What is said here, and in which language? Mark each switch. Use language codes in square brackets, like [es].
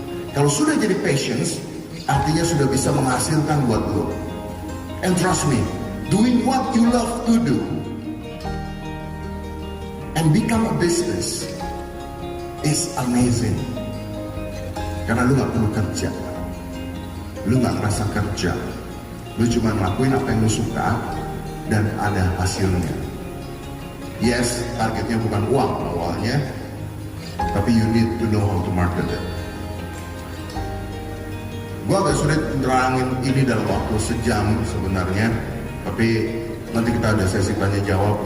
[id] Kalau sudah jadi passions, artinya sudah bisa menghasilkan buat lu. [en] And trust me, doing what you love to do and become a business is amazing. [id] Karena lu gak perlu kerja, lu gak ngerasa kerja, lu cuma ngelakuin apa yang lu suka dan ada hasilnya. [en] Yes, [id] targetnya bukan uang awalnya, tapi [en] you need to know how to market it. [id] Gue agak sulit nerangin ini dalam waktu sejam sebenarnya, tapi nanti kita ada sesi tanya jawab.